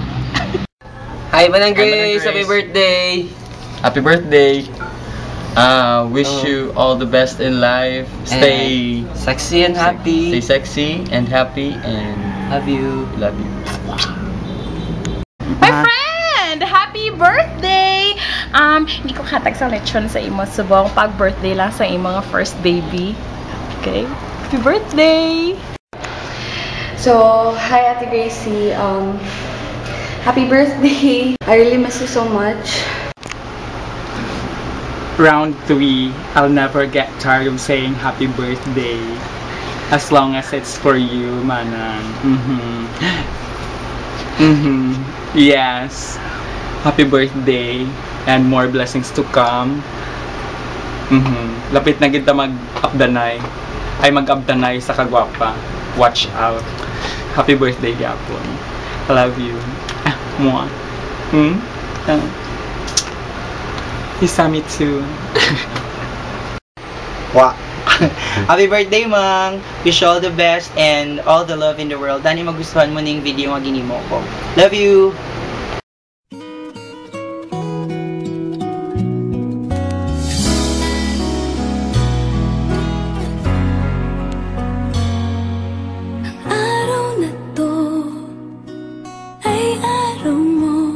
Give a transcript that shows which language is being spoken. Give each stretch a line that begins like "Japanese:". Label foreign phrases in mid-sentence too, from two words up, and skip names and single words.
English: Hi, Manang Grace. Happy birthday. Happy birthday. Wish you all the best in life. Stay sexy and happy. Stay sexy and happy and love you. Love you. My friend, happy birthday.
Hiligaynon: Hindi ko katag sa lechon sa imo subong pag-birthday lang sa imong first baby.
English: Okay? Happy birthday. So, hi Ate Gracie. Happy birthday. I really miss you so much. Round 3, I'll never get tired of saying happy birthday. As long as it's for you, Manang. Yes. Happy birthday and more blessings to come.
Hiligaynon: Lapit na kita mag-abdanay. Ay mag-abdanay sa kagwapa.
English: Watch out. Happy birthday, Gapon. I love you. Mwah. You saw me too. Wow. Happy birthday, Mang! Wish you all the best and all the love in the world.
Hiligaynon: Dani magustuhan mo ning video nga ginimo ko.
English: Love you!
Filipino: Araw na to ay araw mo.